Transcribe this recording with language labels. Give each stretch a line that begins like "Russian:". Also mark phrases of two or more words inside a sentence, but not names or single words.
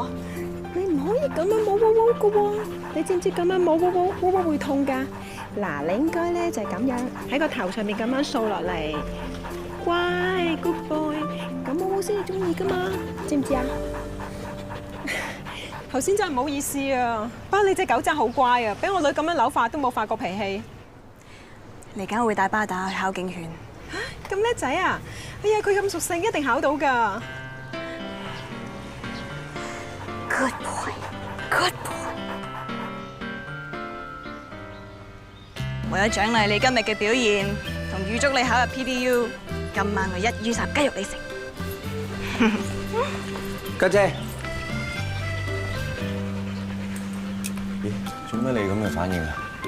Cantonese: 你唔可以咁樣冇窩窩噶喎，你知唔知咁樣冇窩窩窩窩會痛㗎？嗱，你應該咧就係咁樣喺個頭上面咁樣掃落嚟，乖 ，
English: good boy，
Cantonese: 咁窩窩先係中意噶嘛，知唔知啊？頭先真係唔好意思啊，不過你隻狗真係好乖啊，俾我女咁樣扭法都冇發過脾氣。嚟緊我會帶巴打去考警犬。咁叻仔啊！哎呀，佢咁熟性，一定考到㗎。
English: Good boy，good boy。
Cantonese: 為咗獎勵你今日嘅表現，同預祝你考入 PDU，今晚我1於10雞肉你食。家姐，咦，做咩你咁嘅反應啊？